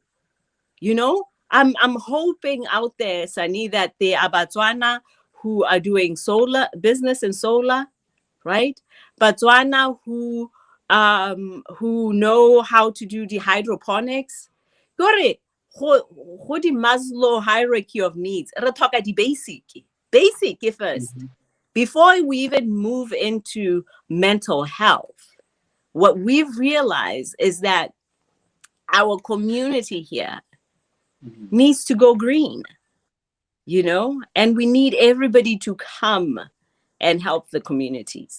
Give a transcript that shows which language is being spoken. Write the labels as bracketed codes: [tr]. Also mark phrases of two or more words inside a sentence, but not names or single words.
[en] You know, I'm hoping out there, Sani, that there are Botswana who are doing solar business in solar, right? Botswana who know how to do the hydroponics. [tn] Gore, go [en] the Maslow hierarchy of needs. [tn] Re tlhoka di [en] basic first. Before we even move into mental health, what we've realized is that our community here needs to go green, you know, and we need everybody to come and help the communities.